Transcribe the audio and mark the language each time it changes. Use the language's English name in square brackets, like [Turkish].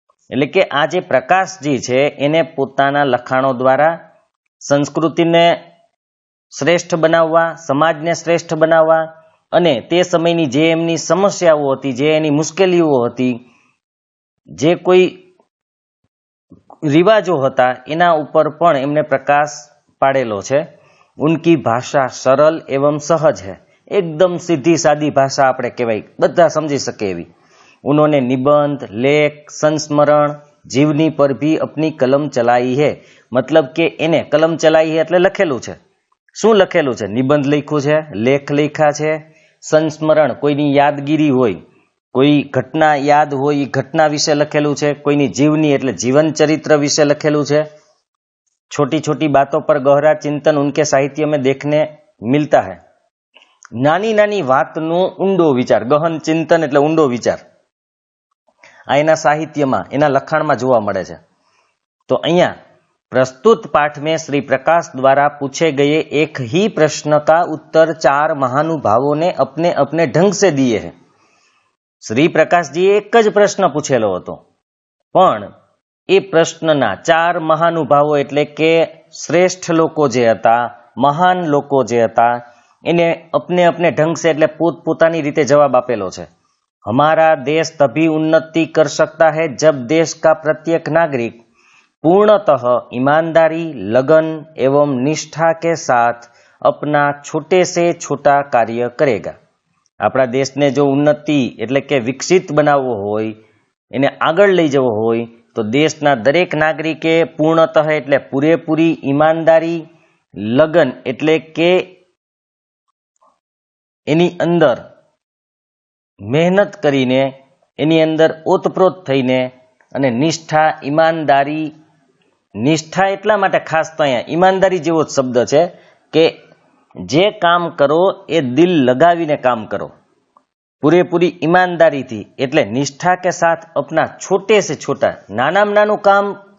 [Gujarati] એટલે કે આ જે પ્રકાશજી છે એને પોતાના લખાણો દ્વારા સંસ્કૃતિને શ્રેષ્ઠ બનાવવા, સમાજને શ્રેષ્ઠ બનાવવા અને તે સમયની જે એમની સમસ્યાઓ હતી, જે એની મુશ્કેલીઓ હતી, જે કોઈ રિવાજો હતા એના ઉપર પણ એમને પ્રકાશ પાડેલો છે. [Hindi] ઉનકી ભાષા સરળ એવં સહજ है, एकदम सीधी सादी भाषा [Gujarati] આપણે કહેવાય, બધા સમજી શકે એવી. [Hindi] उन्होंने निबंध, लेख, संस्मरण, जीवनी पर भी अपनी कलम चलाई है. [Gujarati] मतलब કે એને [Hindi] કલમ ચલાઈ है [Gujarati] એટલે લખેલું છે. શું લખેલું છે? નિબંધ લખ્યું છે, લેખ લખ્યા છે, સંસ્મરણ કોઈની યાદગીરી હોય, કોઈ ઘટના યાદ હોય એ ઘટના વિશે લખેલું છે, કોઈની જીવની એટલે જીવન ચરિત્ર વિશે લખેલું છે. [Hindi] छोटी छोटी बातों पर गहरा चिंतन उनके साहित्य में देखने मिलता है. [Gujarati] નાની નાની વાતનો ઊંડો વિચાર, ગહન ચિંતન એટલે ઊંડો વિચાર આ એના સાહિત્યમાં, એના લખાણમાં જોવા મળે છે. તો અહીંયા [Hindi] प्रस्तुत पाठ में श्री प्रकाश द्वारा पूछे गए एक ही प्रश्न का उत्तर 4 महानुभावों ने अपने अपने ढंग से दिए हैं. [Gujarati] શ્રી પ્રકાશજીએ એક જ પ્રશ્ન પૂછેલો હતો, પણ એ પ્રશ્નના 4 મહાનુભાવો એટલે કે શ્રેષ્ઠ લોકો જે હતા, મહાન લોકો જે હતા, એને [Hindi] अपने अपने ढंग से [Gujarati] એટલે પોતપોતાની રીતે જવાબ આપેલો છે. [Hindi] हमारा देश तभी उन्नति कर सकता है जब देश का प्रत्येक नागरिक पूर्णतः ईमानदारी, लगन एवं निष्ठा के साथ अपना छोटे से छोटा कार्य करेगा. [Gujarati] આપણા દેશને જો ઉન્નતિ એટલે કે વિકસિત બનાવવો હોય, એને આગળ લઈ જવો હોય, તો દેશના દરેક નાગરિકે પૂર્ણતઃ એટલે પૂરેપૂરી ઈમાનદારી, લગન એટલે કે એની અંદર મહેનત કરીને, એની અંદર ઓતપ્રોત થઈને, અને નિષ્ઠા, ઈમાનદારી, નિષ્ઠા એટલા માટે ખાસ તો અહીંયા ઈમાનદારી જેવો જ શબ્દ છે કે જે કામ કરો એ દિલ લગાવીને કામ કરો, પૂરેપૂરી ઈમાનદારીથી, એટલે નિષ્ઠા [Hindi] કે સાથ અપના છોટે સે છોટા, [Gujarati] નાનામાં નાનું કામ